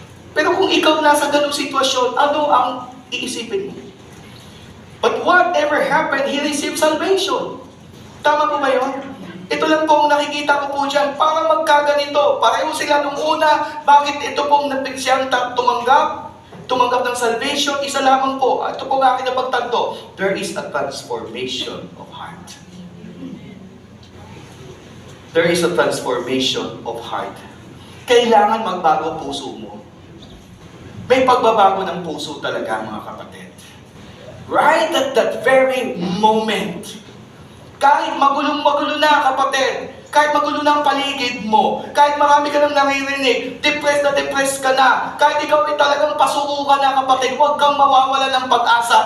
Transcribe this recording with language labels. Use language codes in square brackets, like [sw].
[tl] Pero kung ikaw nasa ganung sitwasyon, ano ang iisipin mo? [en] But whatever happened, he received salvation. [tl] Tama po ba yun? Ito lang po ang nakikita ko po dyan. Para magkaganito. Pareho sila nung una. Bakit ito pong siyang tumanggap ng salvation? Isa lamang po. Ito po ang aking napagtanto. [en] There is a transformation of heart. There is a transformation of heart. [tl] Kailangan magbago ang puso mo. May pagbabago ng puso talaga, mga kapatid. [en] Right at that very moment, [tl] kahit magulong-magulo na, kapatid, kahit magulo na ang paligid mo, kahit marami ka nang naririnig, depressed ka na, kahit ikaw ay talagang pasuko ka na, kapatid, huwag kang mawawala ng pag-asa.